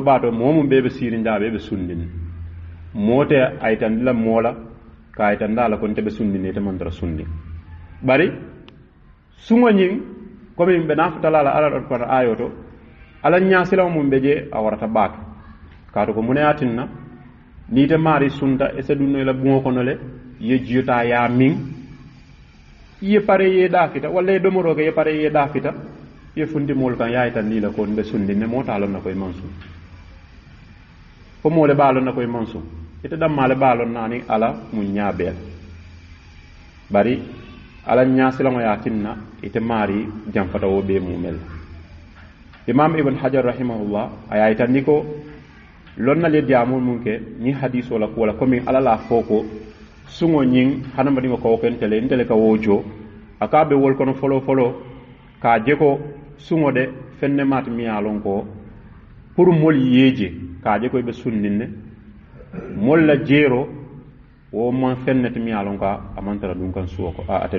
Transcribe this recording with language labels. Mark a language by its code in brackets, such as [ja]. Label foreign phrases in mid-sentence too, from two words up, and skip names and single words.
[man] baato moo mum bee be siirinda bee be sundini moo te ayitandi la moo la ka ayitanda la ko nte be sundini ite mantara sundi bari suŋo ñiŋ komi be naa futala la ala kono ayo to ala ñaasilaŋo mum be je a warata baake kaatu ko mune yatinna ni te maari sunta ese dunno la buŋo kono le ye jiyota ya miŋ ye pare ye daafita walla ye domoro ke ye pare ye daafita ye funti moolu kaŋ ye ayitandi la ko nbe sundinne moo taa loŋ na koye maŋ suŋ fo moo le baa loŋ na koye maŋ suŋ ite dammaa le baa loŋ naani ala muŋ ñaa bee la bari ala ñaasilaŋo ye a tinna ite maari janfata wo bee mumel la imam ibn hajar rahimahullah a ye ayitandi ko lonnal ye diyaamol muŋ ke ñiŋ hadiso la kuwo la komi ala la fo ko suŋo ñiŋ hadamadiŋo ka wo ke ntele ntele ka wo jo a ka be wol kono foloo foloo ka je ko suŋo de feŋ ne maati miŋ ye a loŋ ko pour moolu ye je ka je ko i be sunniŋ ne moolu la jeero wo maŋ feŋ ne ti miŋ ye a loŋ ko a maŋ tara duŋ kaŋ suwo ko ate